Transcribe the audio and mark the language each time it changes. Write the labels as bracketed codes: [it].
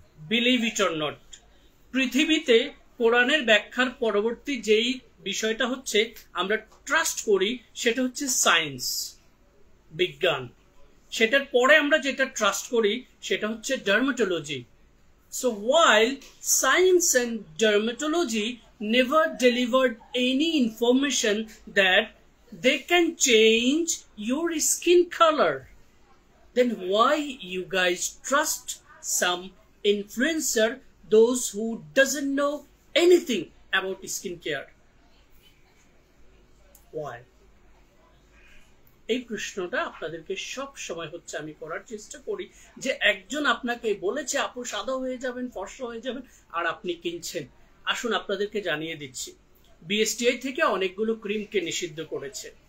[en] believe it or not, [bn] পৃথিবীতে কোরআনের ব্যাখ্যার পরবর্তী যেই বিষয়টা হচ্ছে আমরা ট্রাস্ট করি সেটা হচ্ছে সায়েন্স, বিজ্ঞান। সেটার পরে আমরা যেটা ট্রাস্ট করি সেটা হচ্ছে dermatology. [en] So while science and dermatology never delivered any information that they can change your skin color, then why you guys trust some influencer, those who doesn't know anything about skincare? Why? [bn] এই প্রশ্নটা আপনাদেরকে সব সময় হচ্ছে আমি করার চেষ্টা করি, যে একজন আপনাকে বলেছে আপু সাদা হয়ে যাবেন, ফর্সা হয়ে যাবেন, আর আপনি কিনছেন। আসুন আপনাদেরকে জানিয়ে দিচ্ছি, বিএসটিআই থেকে অনেকগুলো ক্রিমকে নিষিদ্ধ করেছে।